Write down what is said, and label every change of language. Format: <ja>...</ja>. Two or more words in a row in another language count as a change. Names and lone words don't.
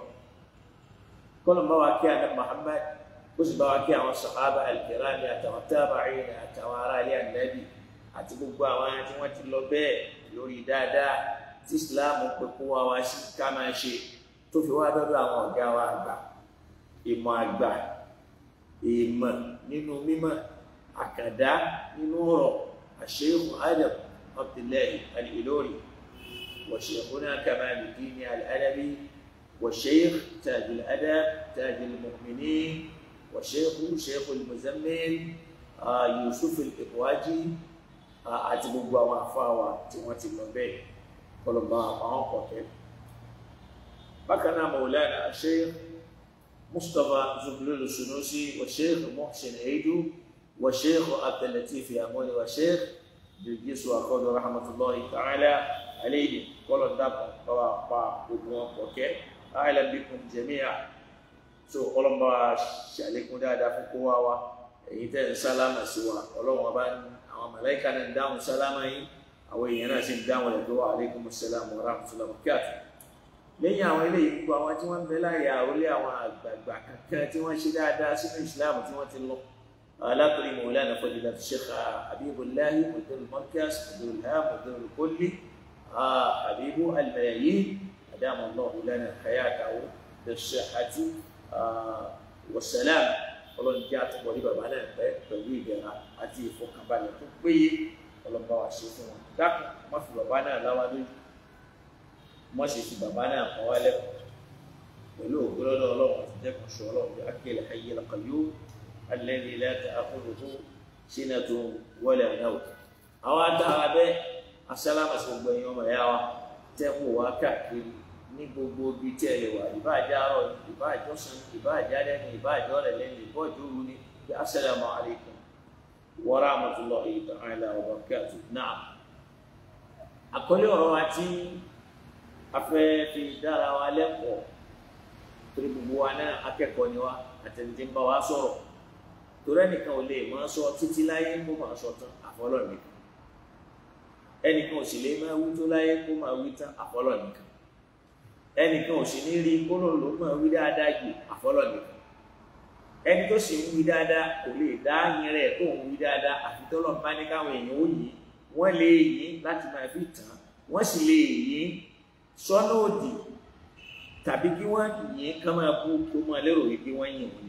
<yo>Kọ́lọ́ bá wa kí Ànábì Muhammad, ó sì bá wa kí àwọn sàhábà al-kiram àtàwọn tabi'in àtàwọn ará ilé Ànábì àti gbogbo àwọn tí wọ́n ti lọ bẹ́ẹ̀ lórí dáadáa tí Islam pè kó wa sí ká máa ṣe, tó fi wá dọ́dọ̀ àwọn ọ̀gá wa àgbà, ìmọ̀ àgbà, ìmọ̀ nínú mímọ̀, àkàdá nínú ọ̀rọ̀, Sheikh Adam Abdullahi al-Ilori, wa Sheikhuna Kamaluddin al-Alabi, wa Sheikh Tajul Adab Tajul Mu'minin, wa Sheikh al-Muzammil Yusuf al-Iqwaji, àti gbogbo àwọn àfáwà tí wọ́n ti lọ bẹ́ẹ̀ kọlọ̀bá àwọn kọ̀kẹ́. Bákan náà Maulana Sheikh Mustafa Zublul Sunusi, wa Sheikh Muhsin Eidu, wa Sheikh Abdul Latif Yamuni, wa Sheikh Bilgisu Akodo</yo> <ar>رحمة الله تعالى عليه.</ar> <yo>Kọlọ̀ dápọ̀ bá pa gbogbo wọn kọ̀kẹ́.</yo> <ar>أهلا بكم جميعا.</ar> <yo>So kọlọ̀bá ṣàlékún dáadáa fún kó wá wa, èyí tẹ́ ń sálámà sí wa, Ọlọ́run bá ní àwọn màláíkà náà ń dáhùn sálámà yìí, àwọn èèyàn náà sì ń dáhùn ẹ̀dọ́ wa</yo> <ar>عليكم السلام و رحمة الله و بركاته.</ar> <yo>Lẹ́yìn àwọn eléyìí, gbogbo àwọn tí wọ́n ń bẹ láyé àrólé àwọn àgbààgbà kankan tí wọ́n ṣe dáadáa sínú ìsìláàmù tí wọ́n ti lọ.</yo> <ar>Látòrí مولانا فضيلة الشيخ حبيب الله مدير المركز مدير العام مدير الكل حبيب الملايين أدام الله لنا حياته بالصحة والسلام.</ar> <yo>Ọlọ́run jẹ́ àtúbọ̀ ní bàbá náà pẹ̀lú ìdẹ̀ra àti ìfọkànbalẹ̀ tó péye. Ọlọ́run bá wa ṣe fún wọn. Dákun má fi bàbá náà láwa lójú, má ṣe fi bàbá náà kọ́ wá lẹ́kọ̀ọ́ pẹ̀lú ògbólọ́dọ̀ Ọlọ́run àti jẹ́kọ̀ọ́ ṣọ́rọ̀ bí</yo> <ar>بالحي القيوم الذي لا تأخذه سنة ولا نوم.</ar> <yo>Àwọn adára bẹ́ asálámà sí gbogbo ẹ̀yin ọmọ ẹ̀yà wa tẹ́kù wá káàkiri ní gbogbo ibi tí ẹ lè wà, ìbáàjẹ́ àárọ̀, ìbáàjẹ́ ọ̀sán, ìbáàjẹ́ alẹ́ ni, ìbáàjẹ́ ọ̀rẹ́ lẹ́nu, ìbáàjẹ́ òru ni, bí</yo> <ar>السلام عليكم و رحمة الله تعالى و بركاته.</ar> <yo>Náà àkọlé ọ̀rọ̀ wa tí a fẹ́ fi dára wa lẹ́kọ̀ọ́ torí gbogbo wa náà akẹ́kọ̀ọ́ ni wa àtẹnudí ń bá wa sọ̀rọ̀ torí ẹnìkan ò lè máa sọ títí láyé kó máa sọ tán àfọlọ́ nìkan, ẹnìkan ò sì lè máa wí tó láyé kó máa wí tán àfọlọ́ nìkan, ẹnìkan ò sì ní rí kó ló máa wí dáadáa jù àfọlọ́ nìkan, ẹni tó sì ń wí dáadáa kò lè dá yín rẹ̀ tó ń wí dáadáa àfi tọ́lọ́ bá ní káwọn èèyàn ó yí wọ́n lè yí láti máa fi tàn, wọ́n sì lè yí sọ́nà òdì tàbí kí wọ́n yìn kán máa bú tó máa lérò wípé wọ́n yìn wọ́n ni.</yo>